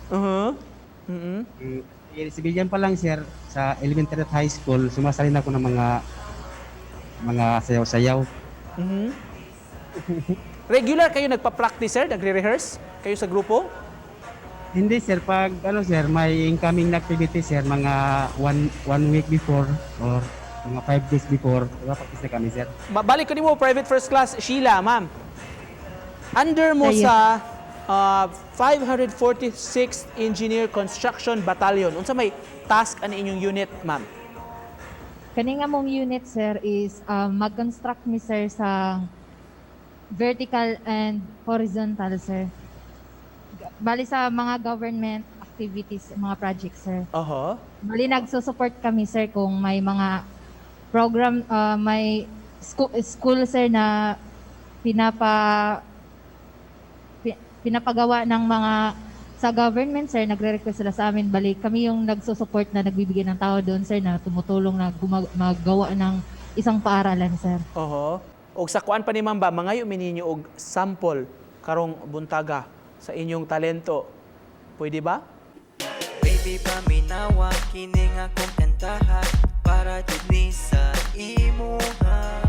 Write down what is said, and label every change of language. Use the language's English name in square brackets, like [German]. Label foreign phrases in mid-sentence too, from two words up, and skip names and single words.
[Filipino] Civilian pa lang, sir, sa elementary at high school, sumasalin ako ng mga sayaw-sayaw. Regular kayo nagpa-practice, sir? Nagre-rehearse kayo sa grupo? Hindi, sir, pag sir, may incoming na activity, sir, mga [English] one week before [Filipino] or mga [English] 5 days before, [Filipino] practice na kami, sir. [Cebuano] Balik ko ni mo, [English] private first class, [Cebuano] Sheila, ma'am. Under mo sa 546th Engineer Construction Battalion, unsa may task ani inyong unit, ma'am? Kani nga mong unit, sir, is mag-construct mi, sir, sa [English] vertical and horizontal, [Cebuano] sir. [Filipino] Bali sa mga [English] government activities, [Filipino] mga projects, sir. Bali nagsusupport kami, sir, kung may mga program, may school, sir, na pinapagawa ng mga sa government, sir, nagre-request sila sa amin. Bali kami yung nagsusupport na nagbibigay ng tao doon, sir, na tumutulong na magawa ng isang paaralan, sir. [Cebuano] O sa kuan pa ni ma'am ba, mangayo mininyo og sample karong buntaga sa inyong talento. [Filipino] Pwede ba? [Cebuano] Baby, paminawa, kining akong kantahan para dili sa imuha.